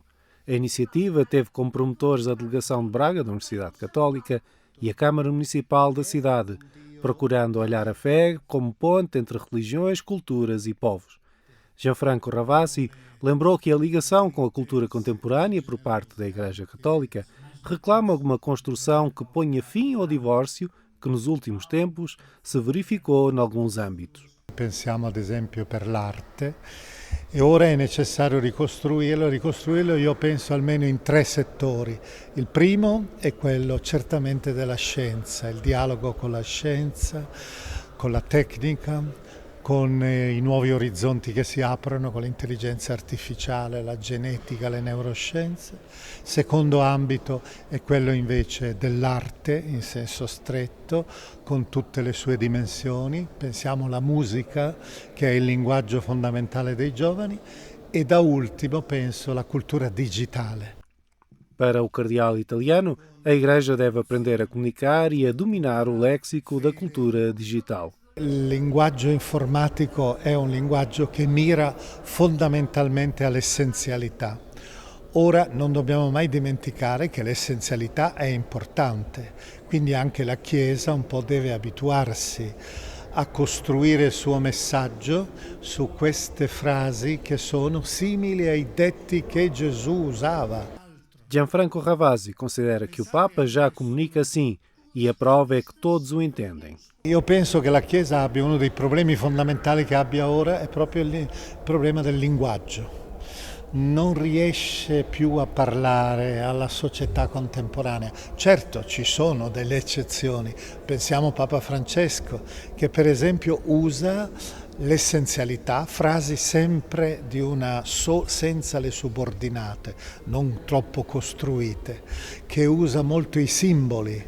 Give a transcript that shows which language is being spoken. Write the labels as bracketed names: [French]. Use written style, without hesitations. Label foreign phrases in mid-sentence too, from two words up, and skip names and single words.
[Portuguese] A iniciativa teve como promotores a Delegação de Braga da Universidade Católica e a Câmara Municipal da cidade, procurando olhar a fé como ponte entre religiões, culturas e povos. Gianfranco Ravasi lembrou que a ligação com a cultura contemporânea por parte da Igreja Católica reclama uma construção que ponha fim ao divórcio que nos últimos tempos se verificou in alguns âmbitos. [Italian] Pensiamo ad esempio per l'arte e ora è necessario ricostruirlo io penso almeno in 3 settori. Il primo è quello certamente della scienza, il dialogo con la scienza, con la tecnica, con i nuovi orizzonti che si aprono con l'intelligenza artificiale, la genetica, le neuroscienze. Secondo ambito è quello invece dell'arte in senso stretto, con tutte le sue dimensioni. Pensiamo alla musica, che è il linguaggio fondamentale dei giovani, e da ultimo penso alla cultura digitale. [Portuguese] Para o cardeal italiano, a Igreja deve aprender a comunicar e a dominar o léxico da cultura digital. [Italian] Il linguaggio informatico è un linguaggio che mira fondamentalmente all'essenzialità. Ora non dobbiamo mai dimenticare che l'essenzialità è importante, quindi anche la Chiesa un po' deve abituarsi a costruire il suo messaggio su queste frasi che sono simili ai detti che Gesù usava. [Portuguese] Gianfranco Ravasi considera que o Papa já comunica assim e a prova é que todos o entendem. [Italian] Io penso che la Chiesa abbia uno dei problemi fondamentali che abbia ora, è proprio il problema del linguaggio. Non riesce più a parlare alla società contemporanea. Certo, ci sono delle eccezioni. Pensiamo a Papa Francesco, che per esempio usa l'essenzialità, frasi sempre di senza le subordinate, non troppo costruite, che usa molto i simboli.